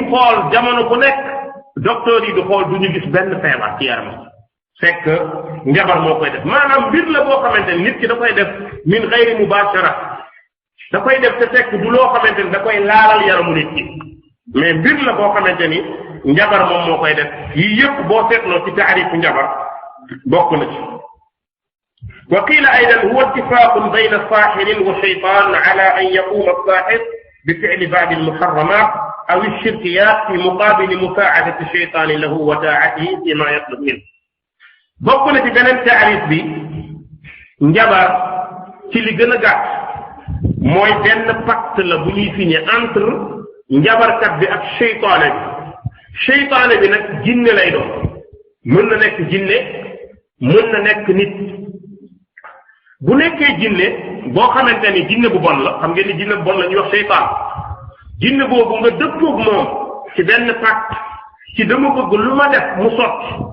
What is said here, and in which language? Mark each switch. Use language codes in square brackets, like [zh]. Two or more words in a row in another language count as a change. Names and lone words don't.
[wo] xool jamono bu nekk docteur yi di xool du ñu gis benn feebar ci yaram fekk njabar moo koy def maanaam mbir la boo xamante ni nit ki da koy def [ar] من غير مباشرة [wo] da koy def te fekk du loo xamante ni da koy laalal yaramu nit ki mais mbir la boo xamante ni njabar moom moo koy def yii yëpp boo seetloo ci taarifu njabar bokk na ci [ar] وقيل أيضا هو اتفاق بين ساحر وشيطان على أن يقوم الساحر بفعل بعض المحرمات أو الشركيات في مقابل مساعدة الشيطان له وطاعته فيما يطلب منه [wo] bokk na ci beneen taarif bi njabar ci li gën a gàtt mooy benn pacte la bu ñuy signé entre njabarkat bi ak seytaane bi nag jinne lay doon mën na nekk jinne mën na nekk nit bu nekkee jinne boo xamante ni jinne bu bon la xam ngeen ni jinne bu bon la ñuy wax seytaan jinne boobu nga dëppoog moom ci benn pacte ci dama bëgg lu ma def mu sotti